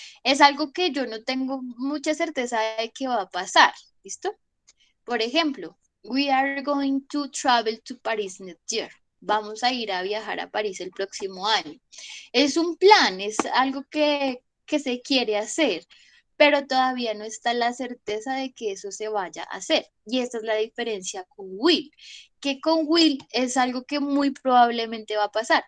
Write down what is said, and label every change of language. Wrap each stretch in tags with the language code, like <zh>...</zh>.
<es>Es algo que yo no tengo mucha certeza de que va a pasar, ¿listo? Por ejemplo,</es> <en>we are going to travel to Paris next year.</en> <es>Vamos a ir a viajar a París el próximo año. Es un plan, es algo que se quiere hacer, pero todavía no está la certeza de que eso se vaya a hacer. Y esta es la diferencia con will, que con will es algo que muy probablemente va a pasar.</es>